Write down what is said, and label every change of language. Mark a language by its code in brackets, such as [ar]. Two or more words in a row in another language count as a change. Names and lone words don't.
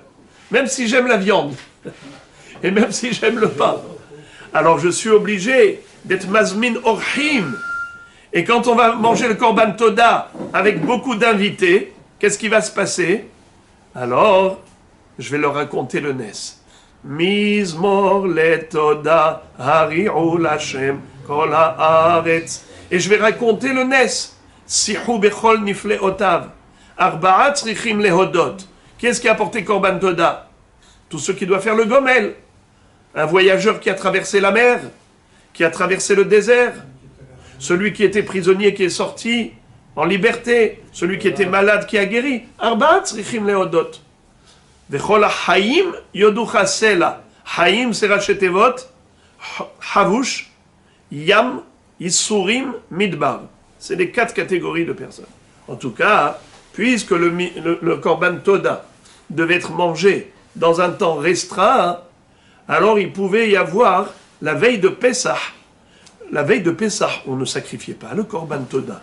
[fr] Même si j'aime la viande. Et même si j'aime le pain. Alors je suis obligé d'être [he] מזמין אורחים. [fr] Et quand on va manger le [he] קרבן תודה [fr] avec beaucoup d'invités, qu'est-ce qui va se passer? Alors, je vais leur raconter le Nes. [he] מזמור לתודה הריעו לה' כל הארץ. [fr] Et je vais raconter le Nes. [he] שיחו בכל נפלאותיו. ארבעה צריכים להודות. [fr] Qui est-ce qui a apporté [he] קרבן תודה? [fr] Tous ceux qui doivent faire le Gomel. Un voyageur qui a traversé la mer, qui a traversé le désert, celui qui était prisonnier qui est sorti en liberté, celui qui était malade qui a guéri. [he] ארבעה צריכים להודות. וכל החיים יודוך סלה. [fr] Chaim c'est [he] ראשי תיבות, חבוש, ים, יסורים, מדבר. [fr] C'est les 4 catégories de personnes. En tout cas, puisque le [he] קרבן תודה [fr] devait être mangé dans un temps restreint, alors il pouvait y avoir la veille de Pessah. La veille de Pessah, on ne sacrifiait pas le [he] קרבן תודה.